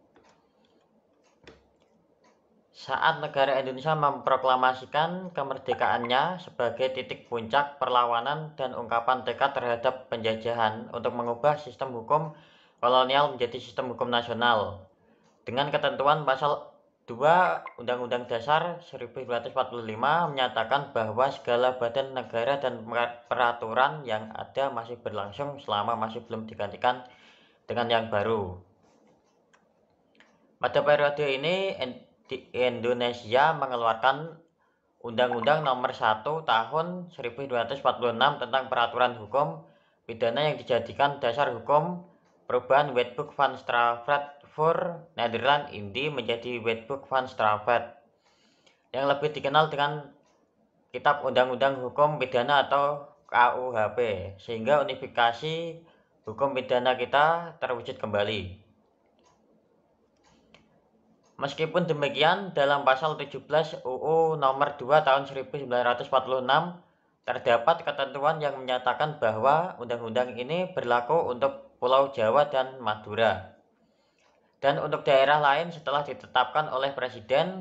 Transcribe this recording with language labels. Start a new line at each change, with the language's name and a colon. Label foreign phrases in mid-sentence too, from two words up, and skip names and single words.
Indonesian: Saat negara Indonesia memproklamasikan kemerdekaannya sebagai titik puncak perlawanan dan ungkapan tekad terhadap penjajahan untuk mengubah sistem hukum kolonial menjadi sistem hukum nasional, dengan ketentuan pasal 2 Undang-Undang Dasar 1945 menyatakan bahwa segala badan negara dan peraturan yang ada masih berlangsung selama masih belum digantikan dengan yang baru. Pada periode ini, Indonesia mengeluarkan Undang-Undang Nomor 1 Tahun 1946 tentang peraturan hukum pidana yang dijadikan dasar hukum perubahan Wetboek van Strafrecht voor Nederland Indi menjadi Wetboek van Strafrecht, yang lebih dikenal dengan Kitab Undang-Undang Hukum Pidana atau KUHP, sehingga unifikasi hukum pidana kita terwujud kembali. Meskipun demikian, dalam pasal 17 UU nomor 2 tahun 1946 terdapat ketentuan yang menyatakan bahwa undang-undang ini berlaku untuk Pulau Jawa dan Madura, dan untuk daerah lain setelah ditetapkan oleh Presiden.